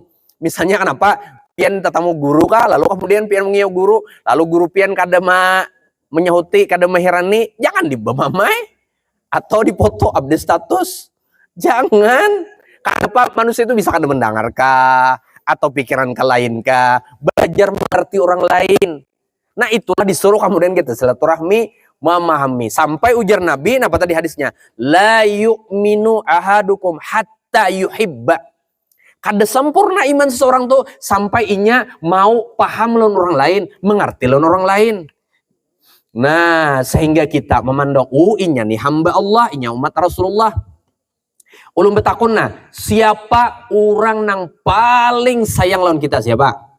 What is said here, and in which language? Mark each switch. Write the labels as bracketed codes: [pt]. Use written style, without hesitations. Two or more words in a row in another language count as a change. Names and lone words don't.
[bjn] Misalnya kenapa pian tetamu guru kah, lalu kemudian pian mengiau guru, lalu guru pian kada menyahuti, kada mehirani, jangan dibamamai atau dipoto update status. Jangan. Kenapa manusia itu bisa kada mendengar kah atau pikiran ke lain kah? Belajar mengerti orang lain. Nah itulah disuruh kemudian kita silaturahmi, memahami. Sampai ujar Nabi, apa tadi hadisnya? [ar] لا يؤمن أحدكم حتى يحب. [bjn] Kada sempurna iman seseorang tuh sampai inya mau paham lawan orang lain, mengerti lawan orang lain. Nah, sehingga kita memandang inya nih hamba Allah, inya umat Rasulullah. Ulun betakun nah, siapa orang nang paling sayang lawan kita siapa?